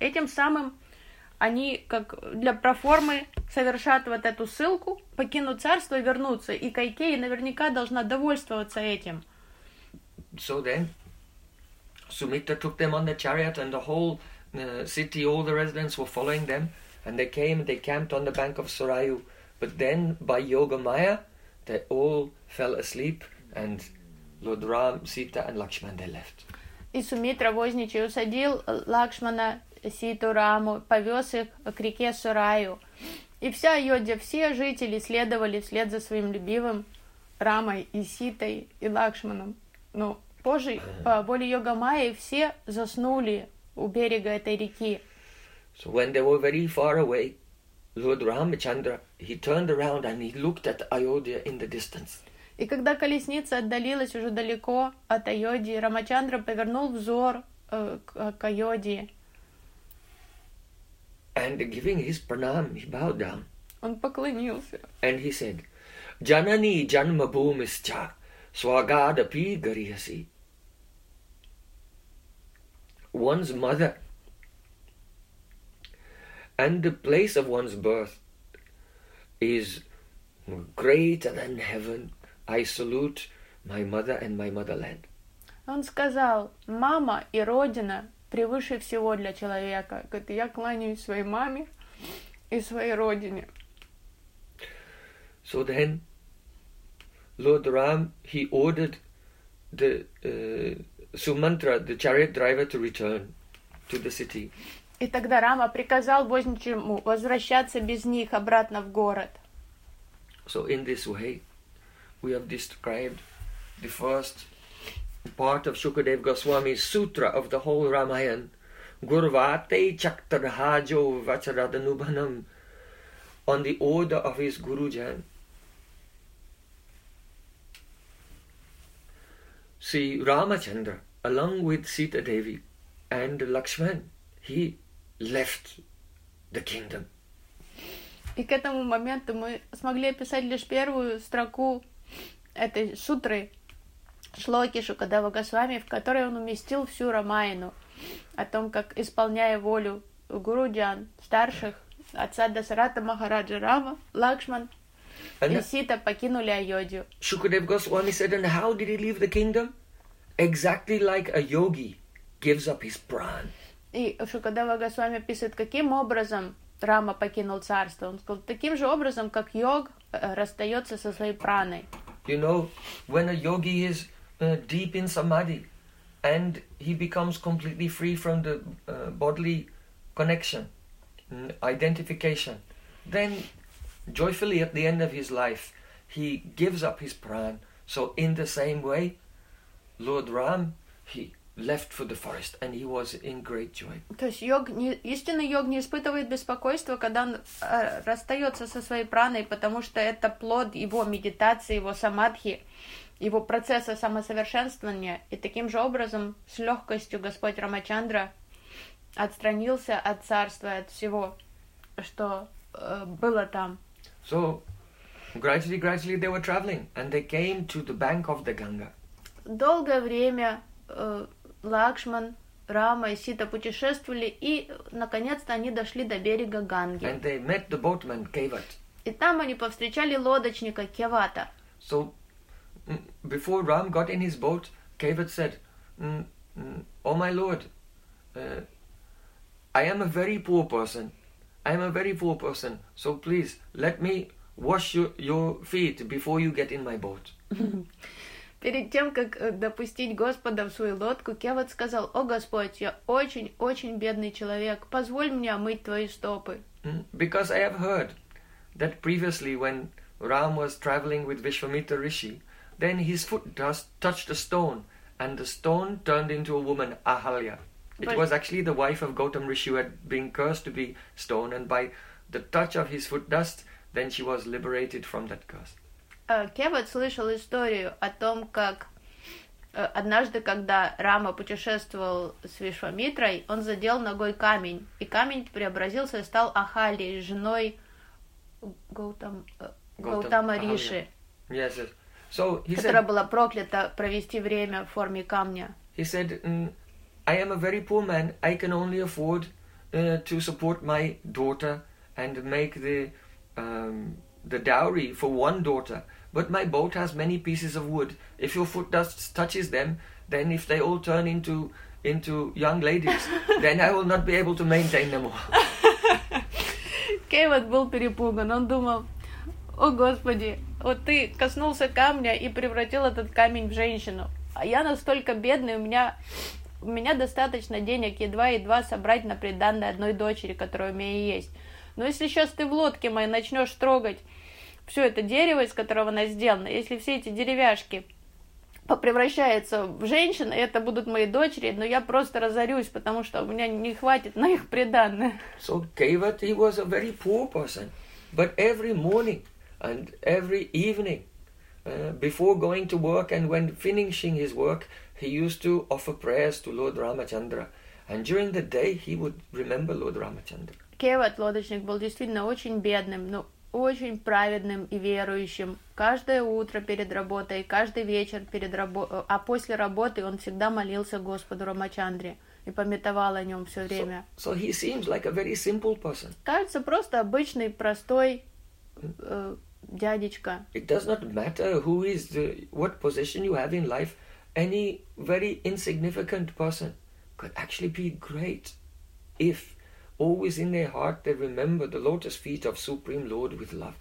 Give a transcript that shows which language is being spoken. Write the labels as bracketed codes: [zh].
[ru] Этим самым они, как для проформы, совершат вот эту ссылку, покинут царство и вернутся. И Кайкеи наверняка должна довольствоваться этим. [en] So then, Sumitra took them on the chariot, and the whole city, all the residents were following them. And they came, they camped on the bank of Sarayu. But then, by Yoga Maya, they all fell asleep, and Lord Ram, Sita, and Lakshman, they left. [ru] И Сумитра возничий усадил Лакшмана, Ситу, Раму, повез их к реке Сараю. И вся Айодья, все жители следовали вслед за своим любимым Рамой и Ситой и Лакшманом. Но позже, по воле Йога Майи, все заснули у берега этой реки. [en] So when they were very far away, Lord Ramachandra, he turned around and he looked at Ayodhya in the distance. [ru] И когда колесница отдалилась уже далеко от Айодии, Рамачандра повернул взор к Айодии. [en] And giving his pranam, he bowed down. [ru] Он поклонился. [en] And he said, [sa] "Janani janmabhumischa swagadapi garihasi." [en] One's mother and the place of one's birth is greater than heaven. I salute my mother and my motherland. [ru] Он сказал, мама и родина превыше всего для человека. Говорит, я кланяюсь своей маме и своей родине. [en] So then, Lord Ram, he ordered the Sumantra, the chariot driver, to return to the city. [ru] И тогда Рама приказал Возничему возвращаться без них обратно в город. [en] So in this way, we have described the first part of Shukadev Goswami's sutra of the whole Ramayana. [sa] Gurvate chaktarhajo vacharadanubhanam, [en] on the order of his Gurujan. See, Ramachandra, along with Sita Devi and Lakshman, he left the kingdom. [ru] И к этому моменту мы смогли описать лишь первую строку этой сутры, шлоки Шукадева Госвами, в которой он уместил всю Рамаяну, о том, как, исполняя волю Гуруджан, старших, отца Дасарата Махараджа Рама, Лакшман и Сита покинули Айодхью. [en] Shukadev Goswami said, and how did he leave the kingdom? Exactly like a yogi gives up his pran. [ru] И Шукадева Госвами писает, каким образом Рама покинул царство. Он сказал, таким же образом, как йог расстается со своей праной. [en] You know, when a yogi is deep in samadhi, and he becomes completely free from the bodily connection, identification, then joyfully at the end of his life, he gives up his pran. So in the same way, Lord Ram, he left for the forest, and he was in great joy. [ru] То есть йог, истинный йог не испытывает беспокойства, когда он расстается со своей праной, потому что это плод его медитации, его самадхи, его процесса самосовершенствования, и таким же образом с легкостью Господь Рамачандра отстранился от царства, от всего, что было там. [en] So, gradually they were traveling, and they came to the bank of the Ganga. [ru] Долгое время Лакшман, Рама и Сита путешествовали, и наконец-то они дошли до берега Ганги. [en] And they met the boatman, Kevat. [ru] И там они повстречали лодочника Кевата. [en] So, before Ram got in his boat, Kevat said, "Oh my lord, I am a very poor person. I am a very poor person. So please let me wash your feet before you get in my boat." [ru] Перед тем как допустить Господа в свою лодку, Кеват сказал: "О Господь, я очень очень бедный человек. Позволь мне омыть твои стопы." [en] Because I have heard that previously, when Ram was traveling with Vishvamitra Rishi, then his foot touched a stone, and the stone turned into a woman, Ahalya. It was actually the wife of Gautam Rishi, who had been cursed to be stone, and by the touch of his foot dust, then she was liberated from that curse. [ru] Кевад слышал историю о том, как однажды, когда Рама путешествовал с Вишвамитрой, он задел ногой камень, и камень преобразился и стал Ахалей, женой Гаутама Риши. [en] Yes, yes. So he [ru] которая [en] said, [ru] была проклята провести время в форме камня. [en] He said, "I am a very poor man. I can only afford to support my daughter and make the dowry for one daughter. But my boat has many pieces of wood. If your foot dust touches them, then if they all turn into young ladies, then I will not be able to maintain them all." [ru] Кевад был перепуган. Он думал: "О Господи, вот ты коснулся камня и превратил этот камень в женщину. А я настолько бедный, у меня достаточно денег едва-едва собрать на приданное одной дочери, которая у меня есть. Но если сейчас ты в лодке моей начнешь трогать все это дерево, из которого она сделана, если все эти деревяшки попревращаются в женщин, это будут мои дочери, но я просто разорюсь, потому что у меня не хватит на их приданное." [en] So Kevat, he was a very poor person, but every morning and every evening, before going to work and when finishing his work, he used to offer prayers to Lord Ramachandra. And during the day, he would remember Lord Ramachandra. [ru] Кевад, лодочник, был действительно очень бедным, но очень праведным и верующим. Каждое утро перед работой, каждый вечер перед работой, а после работы он всегда молился Господу Рамачандре и памятовал о нем все время. [en] So he seems like a very simple person. [ru] Кажется, просто обычный, простой дядечка. [en] It does not matter who is the what position you have in life. Any very insignificant person could actually be great if Always in their heart they remember the lotus feet of Supreme Lord with love.